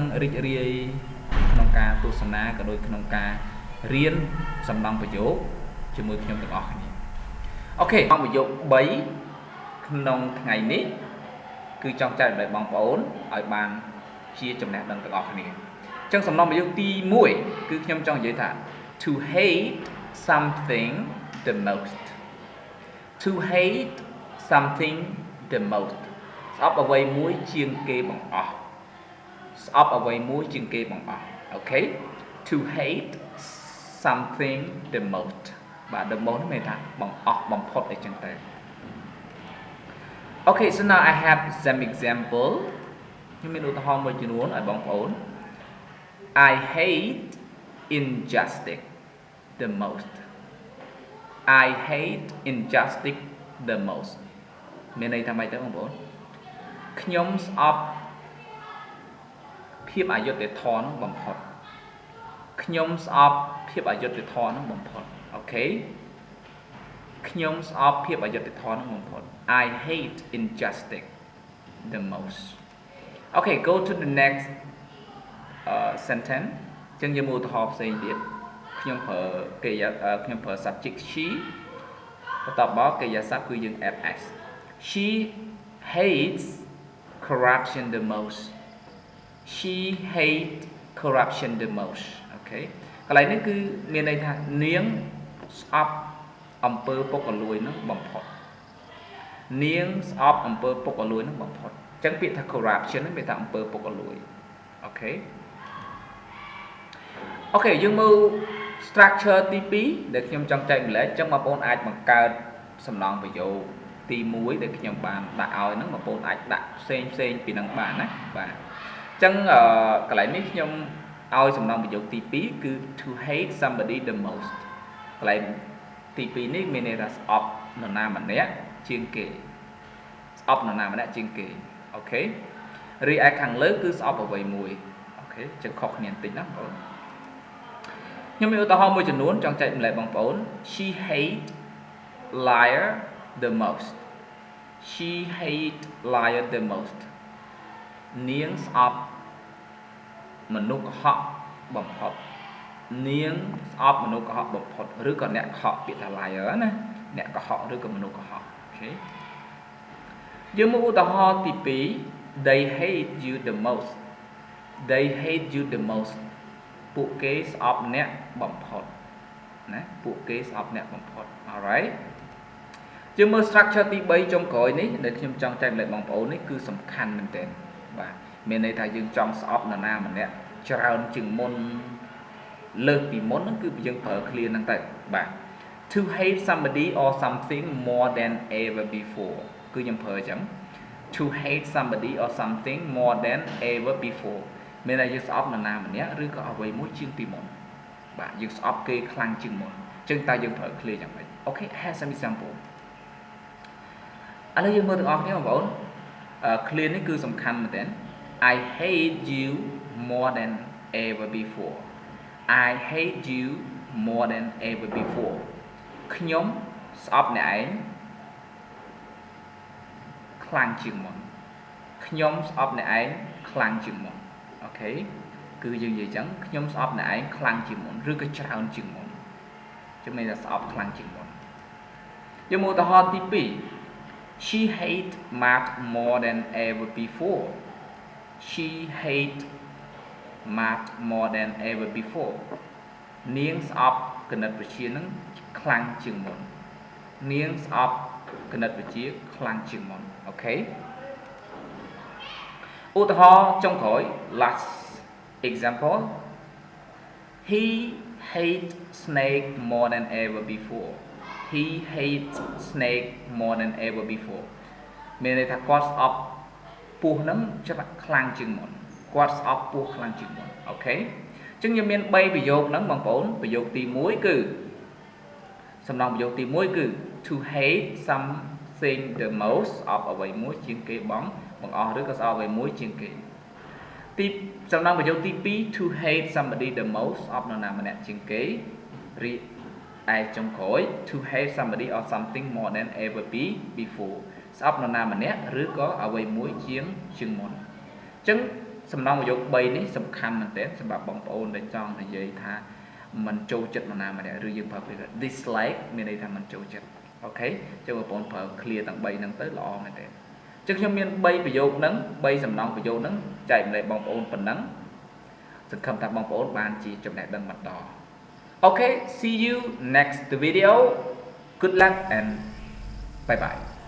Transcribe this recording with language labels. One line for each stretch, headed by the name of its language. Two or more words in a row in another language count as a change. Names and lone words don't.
Khmer: រីករាយក្នុងការទស្សនាក៏ដូចក្នុងការរៀនសំណង់ប្រយោគជាមួយខ្ញុំទាំងអស់គ្នាអូខេសំណង់ប្រយោគ3ក្នុង ថ្ងៃនេះគឺចង់ចែករំលែកបងប្អូនឲ្យបានជាចំណេះដឹងទាំងអស់គ្នាចឹងសំណង់ប្រយោគទី 1គឺខ្ញុំចង់និយាយថា
English: to hate something the most to hate something the most
Khmer: ស្អប់អ្វីមួយជាងគេបង្អស់ស្អប់អ្វីមួយជាងគេបង្អស់អូខេ
English: to hate something the most
Khmer: បាទ
English: the most
Khmer: មានថាបង្អស់បំផុតអីចឹងទៅ
English: Okay so now I have some example
Khmer: ខ្ញុំមានឧទាហរណ៍មួយចំនួនឲ្យបងប្អូន
English: I hate injustice the most. I hate injustice the most.
Khmer: មានន័យថាម៉េចទៅបងប្អូនខ្ញុំស្អប់ភាពអយុត្តិធម៌នោះបំផុតខ្ញុំស្អប់ភាពអយុត្តិធម៌នោះបំផុតអូខេខ្ញុំស្អប់ភាពអយុត្តិធម៌នោះបំផុត
English: I hate injustice the most. Okay, go to the next sentence
Khmer: ចឹងយើងមើលឧទាហរណ៍ផ្សេងទៀតខ្ញុំប្រើកិរិយាខ្ញុំប្រើ
English: subject she
Khmer: បន្ទាប់មកកិរិយាសព្ទគឺយើង
English: add s she hates corruption the most she hates corruption the most
Khmer: អូខេកន្លែងនេះគឺមានន័យថានាងស្អប់អំពើពុករលួយនោះបំផុតនាងស្អប់អំពើពុករលួយនោះបំផុតចឹងពាក្យថា corruption នេះមានថាអំពើពុករលួយអូខេ អូខេយើងមើល structure ទី2ដែលខ្ញុំចង់ចែកម្លែកចឹងបងប្អូនអាចបង្កើតសំណង់ប្រយោគទី1ដែលខ្ញុំបានដាក់ឲ្យហ្នឹងបងប្អូនអាចដាក់ផ្សេងពីហ្នឹង បានណាបាទចឹងកន្លែងនេះខ្ញុំឲ្យសំណង់ប្រយោគទី2គឺ
English: to hate somebody the most
Khmer: កន្លែងទី2នេះមានន័យថាស្អប់នរណាម្នាក់ជាងគេស្អប់នរណាម្នាក់ជាងគេអូខេរីឯខាងលើគឺស្អប់អ្វីមួយអូខេចឹងខុសគ្នាបន្តិចណាបងប្អូនខ្ញុំមានឧទា ហរណ៍មួយចំនួនចង់ចែកម្លែកបងប្អូន
English: she hate liar the most she hate liar the most
Khmer: នាងស្អប់មនុស្សកុហកបំផុតនាងស្អប់មនុស្សកុហកបំផុតឬក៏អ្នកកុហកពាក្យថា liar ណា អ្នកកុហកឬក៏មនុស្សកុហកអូខេយើងមកឧទាហរណ៍ទី2
English: they hate you the most they hate you the most
Khmer: ពួកគេស្អប់អ្នកបំផុតណា ពួកគេស្អប់អ្នកបំផុត alright យើងមើល structure ទី3ចុងក្រោយនេះដែលខ្ញុំចង់ចែកម្លែកបងប្អូននេះគឺសំខាន់មែនទែន បាទមានន័យថាយើងចង់ស្អប់នរណាម្នាក់ច្រើនជាងមុនលើសពីមុនហ្នឹងគឺយើងប្រើ clear ហ្នឹងទៅបាទ
English: to hate somebody or something more than ever before
Khmer: គឺខ្ញុំប្រើអញ្ចឹង
English: to hate somebody or something more than ever before
Khmer: មានន័យយើងស្អប់នរណាម្នាក់ឬក៏អ្វីមួយជាងពីមុនបាទយើងស្អប់គេខ្លាំងជាងមុនអញ្ចឹងតើយើងប្រើ clear យ៉ាងម៉េចអូខេ
English: have some example
Khmer: ឥឡូវយើងមើលទាំងអស់គ្នាបងប្អូនclear នេះគឺសំខាន់មែនទែន
English: I hate you more than ever before I hate you more than ever before
Khmer: ខ្ញុំស្អប់អ្នកឯង ខ្លាំងជាងមុនខ្ញុំស្អប់អ្នកឯងខ្លាំងជាងមុនអូខេគឺយើងនិយាយចឹងខ្ញុំស្អ ប់អ្នកឯងខ្លាំងជាងមុនឬក៏ច្រើនជាងមុនចំណេះថាស្អប់ខ្លាំងជាងមុនយើងមកឧទាហរណ៍ទី2
English: she hate math more than ever before she hate math more than ever before
Khmer: នាងស្អប់គណិតវិទ្យានឹងខ្លាំងជាងមុននាងស្អប់គណិតវិទ្យាខ្លាំងជាងមុនអូខេ ឧទាហរណ៍ចុងក្រោយ
English: last example he hate snake more than ever before he hate snake more than ever before
Khmer: មានន័យថាគាត់ស្អប់ពស់ហ្នឹងច្រើនខ្លាំងជាងមុនគាត់ស្អប់ពស់ខ្លាំងជាងមុនអូខេអញ្ចឹងខ្ញុំមាន3ប្រ យោគហ្នឹងបងប្អូនប្រយោគទី1គឺសំណង់ប្រយោគទី1គឺ
English: to hate something the most
Khmer: ស្អប់អ្វីមួយជាងគេបង្អស់ឬក៏ស្អប់អ្វីមួយជាងគេទីសំណងប្រយោគទី2
English: to hate somebody the most
Khmer: អបនរ ណាម្នាក់ជាងគេរីឯចុងក្រោយ
English: to hate somebody or something more than ever before
Khmer: ស្អប់នរណាម្នាក់ឬក៏អ្វីមួយជាងមុនអ ញ្ចឹងសំណងប្រយោគ3នេះសំខាន់មែនទែនសម្រាប់បងប្អូនដែលចង់និយាយថាមិនចូលចិត្តនរណាម្នាក់ឬយើងប្រើពាក្យ dislike មានន័យថាមិនចូលចិត្តអូខេអញ្ចឹងបងប្អូនប្រើ clear ទាំង3ហ្នឹងទៅល្អមែនទែនអញ្ចឹងខ្ញុំមាន3ប្រយោគហ្នឹង3សំណងប្រយោគហ្នឹងចែកម្លែកបងប្អូនប៉ុណ្ណឹងសង្ឃឹមថាបងប្អូនបានជាចំណេះដឹងបន្តអូខេ
English: see you next video good luck and bye bye